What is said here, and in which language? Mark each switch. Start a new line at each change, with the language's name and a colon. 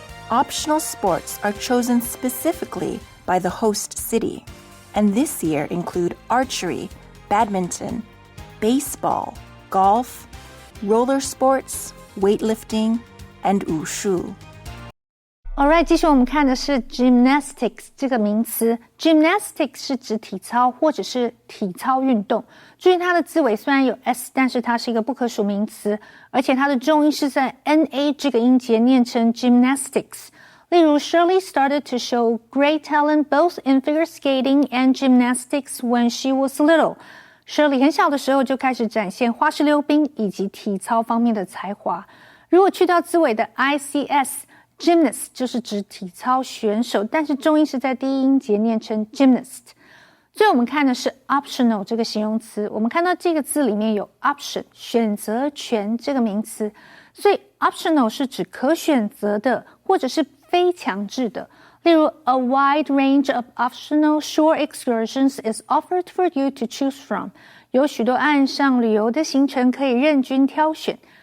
English: Optional sports are chosen specifically by the host city, and this year include archery, badminton, baseball, golf, roller sports, weightlifting, and wushu.
Chinese: Alright， 继续我们看的是 gymnastics 这个名词。 Gymnastics 是指体操或者是体操运动。注意它的字尾虽然有 s， 但是它是一个不可数名词，而且它的重音是在 na 这个音节念成 gymnastics。例如
English: Shirley started to show great talent both in figure skating and gymnastics when she was little.
Chinese: Shirley 很小的时候就开始展现花式溜冰以及体操方面的才华。如果去掉字尾的 ics。Gymnast 就是指体操选手，但是重音是在第一音节念成 gymnast。最后我们看的是 optional 这个形容词，我们看到这个字里面有 option 选择权这个名词，所以 optional 是指可选择的或者是非强制的。例如
English: A wide range of optional shore excursions is offered for you to choose from.
Chinese: 有许多岸上旅游的行程可以任君挑选。